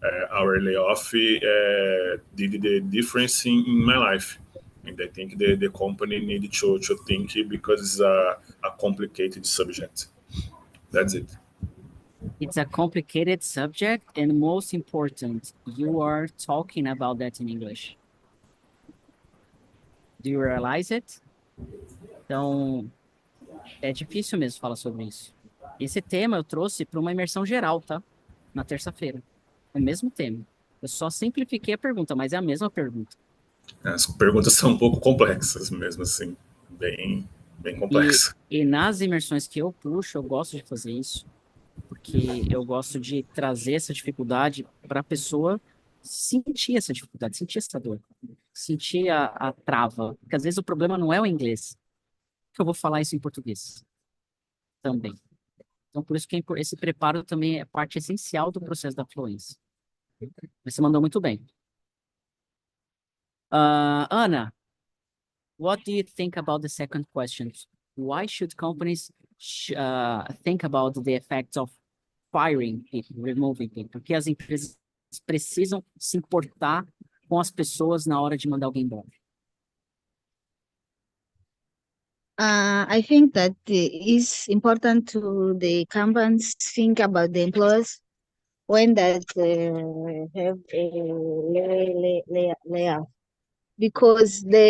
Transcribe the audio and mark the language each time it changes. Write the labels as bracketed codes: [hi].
[en] Our layoff did the difference in my life, and I think the company needed to think because it's a complicated subject. That's it. It's a complicated subject, and most important, you are talking about that in English. Do you realize it? [pt] Então, é difícil mesmo falar sobre isso. Esse tema eu trouxe para uma imersão geral, tá? Na terça-feira. É o mesmo tema. Eu só simplifiquei a pergunta, mas é a mesma pergunta. As perguntas são um pouco complexas mesmo assim, bem complexas. E nas imersões que eu puxo, eu gosto de fazer isso, porque eu gosto de trazer essa dificuldade para a pessoa sentir essa dificuldade, sentir essa dor, sentir a trava. Porque às vezes o problema não é o inglês, que eu vou falar isso em português também. Então, por isso que esse preparo também é parte essencial do processo da fluência. Você mandou muito bem. [en] Ana, what do you think about the second question? Why should companies think about the effects of firing people, removing people? [pt] Porque as empresas precisam se importar com as pessoas na hora de mandar alguém embora. [en] I think that it's important to the companies think about the employees when that have a layoff, because